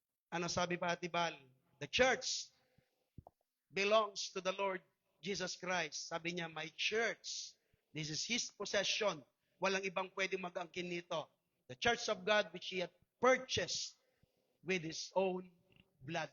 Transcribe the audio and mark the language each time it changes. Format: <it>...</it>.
<tl>Ano sabi pa,</tl> <en>Atibal? The church belongs to the Lord Jesus Christ.</en> <tl>Sabi niya,</tl> <en>my church, this is His possession.</en> <tl>Walang ibang pwede mag-angkin nito.</tl> <en>The church of God which He had purchased with His own blood.</en>